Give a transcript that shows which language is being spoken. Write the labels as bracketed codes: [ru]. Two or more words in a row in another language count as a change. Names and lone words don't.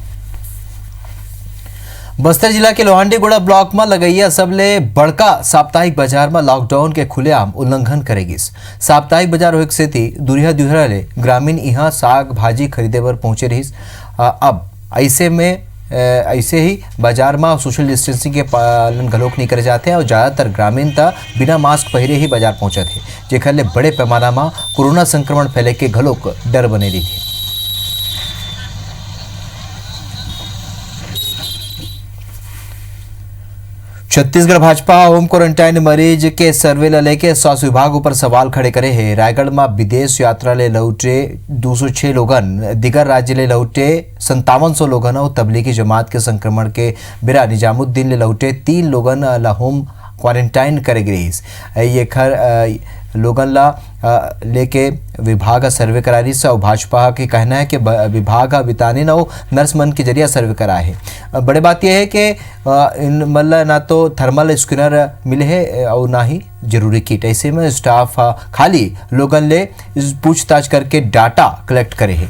[hne] बस्तर जिला के लोहांडीगुड़ा ब्लॉक में लगैया सबले बड़का साप्ताहिक बाजार में लॉकडाउन के खुलेआम उल्लंघन करेगी। साप्ताहिक बाजार होए से दुरिया दुहरा ले ग्रामीण यहाँ साग भाजी खरीदे बर पहुंचे रही। अब ऐसे ही बाजार में [en] social distancing [hne] के पालन घलोक नहीं करे जाते हैं और ज़्यादातर ग्रामीण बिना मास्क पहरे ही बाजार पहुंचते हैं, जेखर ले बड़े पैमाना में कोरोना संक्रमण फैले के घलोक डर बने रही है। छत्तीसगढ़ भाजपा [en] home quarantine [hne] मरीज के सर्वे ला लेके स्वास्थ्य विभाग ऊपर सवाल खड़े करे है। रायगढ़ में विदेश यात्रा ले लौटे 206 लोगन, दिगर राज्य ले लौटे 5700 लोगन और तबलीगी जमात के संक्रमण के बिरा निजामुद्दीन ले लौटे 3 लोगन ला [en] home quarantine [hne] करे गई। ये खर लोगन ला लेके विभाग सर्वे करा रही और भाजपा के कहना है कि विभाग बिताने न नर्स मन के जरिए सर्वे कराए है। बड़ी बात यह है कि इन मतलब ना तो थर्मल स्कैनर मिले है और ना ही जरूरी किट। ऐसे में स्टाफ खाली लोगन ले पूछताछ करके [en] data collect [hne] करे है।